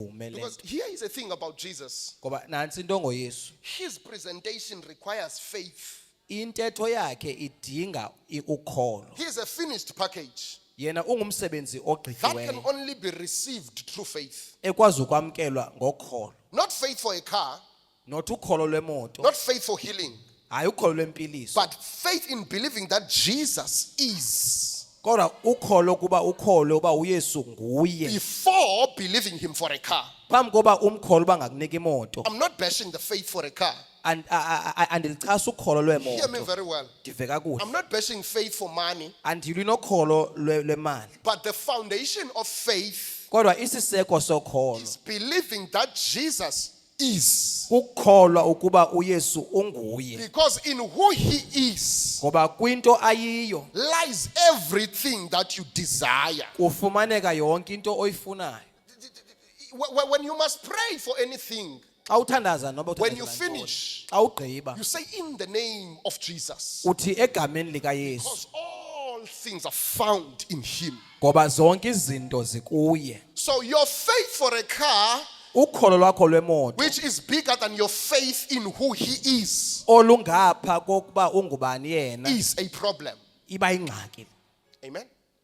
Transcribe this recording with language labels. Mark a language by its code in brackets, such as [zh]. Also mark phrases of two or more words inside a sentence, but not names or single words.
[en] Because here is a thing about Jesus. [xh] Ngoba nansi into ngoYesu. [en] His presentation requires faith. [xh] Intetho yakhe idinga ukholo. [en] He is a finished package [xh] Yena ungumsebenzi [en] that can [xh] ogqityiweyo [en] only be received through faith. [xh] ekwazi ukwamkelwa ngokholo. [en] Not faith for a car, [xh] Not ukholo lwemoto, [en] not faith for healing, [xh] hayi ukholo lwempiliso. [en] but faith in believing that Jesus is, [xh] Kodwa ukholo kuba ukholo uba uYesu nguye. [en] before believing him for a car. [xh] Phambi koba umkholo bangakunika imoto. [en] I'm not bashing the faith for a car. [xh] Andilichasa ukholo [en] Hear me [xh] lwemoto. [en] very well. [xh] Ndive kakuhle. [en] I'm not bashing faith for money, [xh] Andilwi nokholo lwemali. [en] but the foundation of faith [xh] Kodwa isiseko sokholo [en] is believing that Jesus is. [xh] ukukholwa ukuba uYesu unguye. [en] Because in who he is [xh] Ngoba kwinto ayiyo [en] lies everything that you desire. [xh] ufumaneka yonke into oyifunayo. [en] When you must pray for anything, [xh] Xa uthandaza noba [en] when you [xh] uthandaza [en] finish, [xh] xa ugqiba [en] you say in the name of Jesus. [xh] uthi egameni likaYesu [en] Because all things are found in him. [xh] ngoba zonke izinto zikuye. [en] So your faith for a car, [xh] Ukholo lwakho lwemoto [en] which is bigger than your faith in who he is [xh] olungapha kokuba ungubani yena [en] a problem. [xh] iba ingxaki. [en] Amen.